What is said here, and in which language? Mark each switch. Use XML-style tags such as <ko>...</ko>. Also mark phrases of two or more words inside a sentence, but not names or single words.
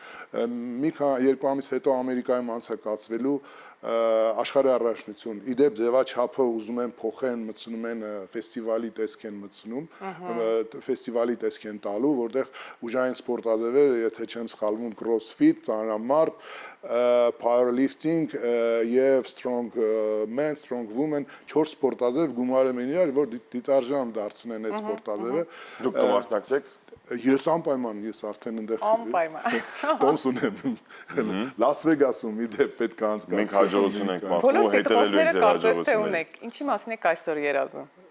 <hy>Մի քանի 2 ամիս հետո Ամերիկայում անցկացվելու աշխարհի առաջնություն։ Իդեպ ձևաչափը ուզում են փոխեն, մտցնում են ֆեստիվալի տեսք են մտցնում, ֆեստիվալի տեսք են տալու, որտեղ ուժային սպորտաձևերը, եթե չեմ սխալվում, crossfit, ծանրամարտ, powerlifting եւ</hy> <en>strong man, strong woman</en> <hy>4 սպորտաձև գումարում են իրար, որ դիտարժան դարձնեն այդ սպորտաձևը։ Դուք կմասնակցեք Ես անպայման, ես արդեն այնտեղ Անպայման։ տոմս ունեմ։ Լաս Վեգասում իդեպ պետք է անցկացնի։ Մենք հաջողություն ենք մաղթում Բոլոր հետևելու դեպքերը ձեր կարծես թե հաջողություններին։ ունեք։ Ինչի մասին եք այսօր երազում։</hy>